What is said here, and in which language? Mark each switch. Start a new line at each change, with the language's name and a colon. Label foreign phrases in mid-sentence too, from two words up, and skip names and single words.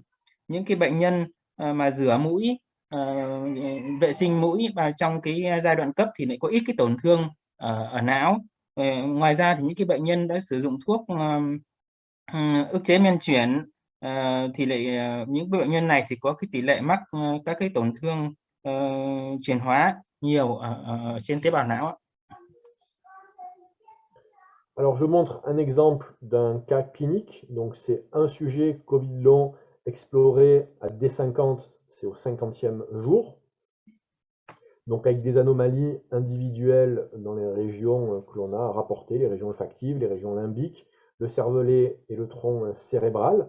Vietnamese: Những cái bệnh nhân mà rửa mũi, vệ sinh mũi và trong cái giai đoạn cấp thì lại có ít cái tổn thương ở não. Ngoài ra thì những cái bệnh nhân đã sử dụng thuốc ức chế men chuyển thì lại những bệnh nhân này thì có cái tỷ lệ mắc các cái tổn thương chuyển hóa nhiều ở trên tế bào não.
French: Alors, je montre un exemple d'un cas clinique. Donc, c'est un sujet Covid long exploré à D50, c'est au 50e jour. Donc, avec des anomalies individuelles dans les régions que l'on a rapportées, les régions olfactives, les régions limbiques, le cervelet et le tronc cérébral.